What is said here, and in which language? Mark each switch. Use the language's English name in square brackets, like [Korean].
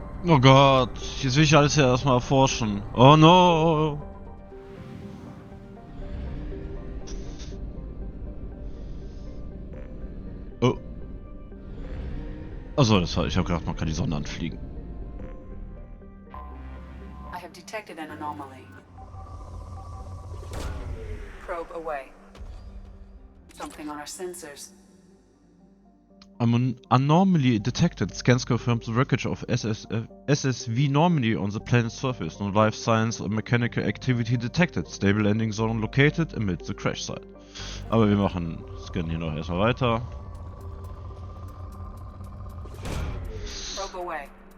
[German] Oh Gott, jetzt will ich alles ja erstmal erforschen. [English] Oh no! [German] Oh. Achso, das war, ich habe gedacht, man kann die Sonne anfliegen. [English] I have detected an anomaly. Probe away. Something on our sensors. Anomaly detected. Scans confirm the wreckage of SSV Normandy on the planet's surface. No life science or mechanical activity detected. Stable landing zone located amid the crash site. [German] Aber wir scannen hier noch erstmal weiter. [English] Probe away.